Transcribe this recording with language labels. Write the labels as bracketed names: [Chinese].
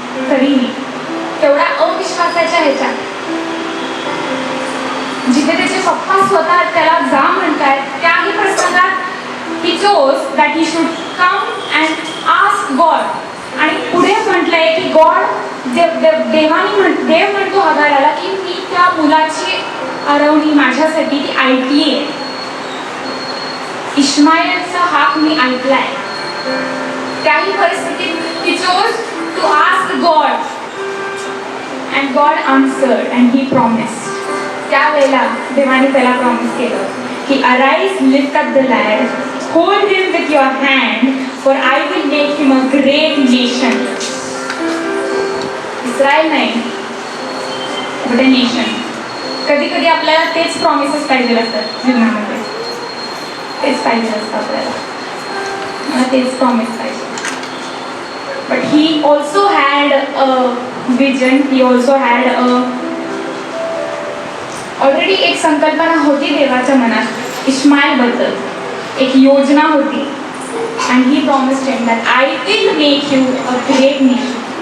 [Marathi] तरीही तेवढ्या अविश्वासाच्या ह्याच्यात जिथे त्याचे पप्पा स्वतः त्याला जा म्हणतायत, त्याही प्रसंगात [English] he chose that he should come and ask God. [Marathi] आणि पुढे म्हटलंय की God देव म्हणतो हगाराला की मी त्या मुलाची आरवणी माझ्यासाठी ती ऐकली आहे. इश्माईलचा हाक मी ऐकलाय. त्याही परिस्थितीत [English] he chose to ask God and God answered and he promised. [Marathi] त्यावेळेला देवाने त्याला प्रॉमिस केलं की [English] arise, lift up the lad, hold him with your hand, for I will make him a great nation. Israel [Marathi] नाही, [English] but a nation. [Marathi] कधी कधी आपल्याला तेच प्रॉमिसेस पाहिजे असतात जीवनामध्ये. तेच पाहिजे असतं आपल्याला. मला तेच प्रॉमिस पाहिजे. [English] But he also had a vision. He also had already [Marathi] एक संकल्पना होती देवाच्या मनात इश्माईल बद्दल. एक योजना होती. [English] And he promised him that I will make you a great nation.